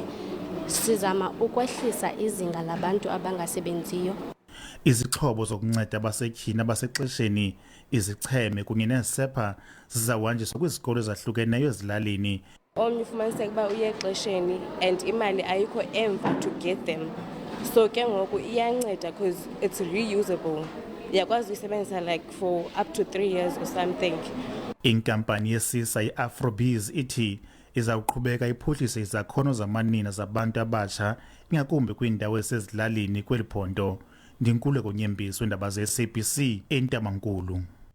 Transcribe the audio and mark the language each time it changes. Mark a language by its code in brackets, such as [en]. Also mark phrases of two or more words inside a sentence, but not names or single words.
[xh] Sizama ukwehlisa izinga labantu abangasebenziyo. Izixhobo zokunceda abasetyhini abasexesheni, izicheme kunye neesepha zizawuhanjiswa kwizikolo ezahlukeneyo ezilalini. Omnye ufumaniseka uba uye exesheni and imali ayikho emva [en] to get them. [xh] So ke ngoku iyanceda [en] because it's reusable. [xh] Uyakwazi uyisebenzisa [en] like for up to 3 years or something. [xh] Inkampani yesisa i-Afrobiz ithi izawuqhubeka iphuhlise izakhono zamanina zabantu abatsha ingakumbi kwiindawo esezilalini kweli phondo. Ndinkululeko Nyembisi weendaba ze-SABC eNtabankulu.